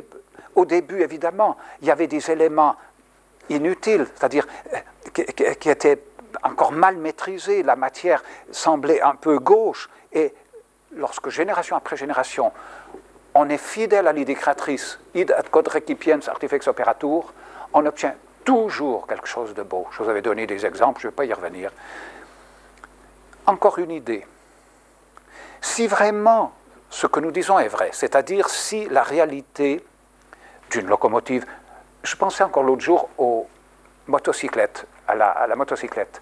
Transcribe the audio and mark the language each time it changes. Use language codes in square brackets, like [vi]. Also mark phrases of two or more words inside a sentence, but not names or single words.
[fr] Au début, évidemment, il y avait des éléments inutiles, c'est-à-dire qui étaient encore mal maîtrisés, la matière semblait un peu gauche, et lorsque génération après génération, on est fidèle à l'idée créatrice, [la] id ad quod recipiens artifex operatur, [fr] on obtient toujours quelque chose de beau. Je vous avais donné des exemples, je ne vais pas y revenir. Encore une idée. Si vraiment ce que nous disons est vrai, c'est-à-dire si la réalité d'une locomotive, je pensais encore l'autre jour aux motocyclettes, à la motocyclette.